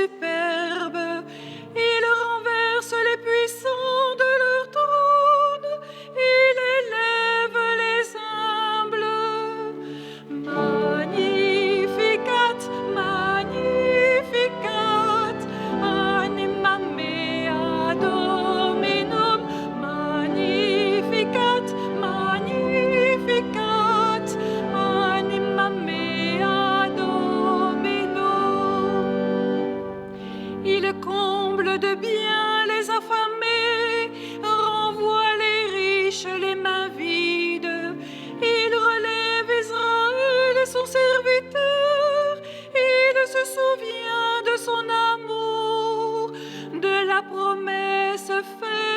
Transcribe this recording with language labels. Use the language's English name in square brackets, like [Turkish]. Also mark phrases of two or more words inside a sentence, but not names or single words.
[French] superbes. Il renverse les puissants de leur trône. Il élève les humbles. [Latin] Magnificat, magnificat, anima mea Dominum. Magnificat, magnificat, anima mea Dominum. [French] Il comble de biens les affamés, renvoie les riches les mains vides. Il relève Israël, son serviteur. Il se souvient de son amour, de la promesse faite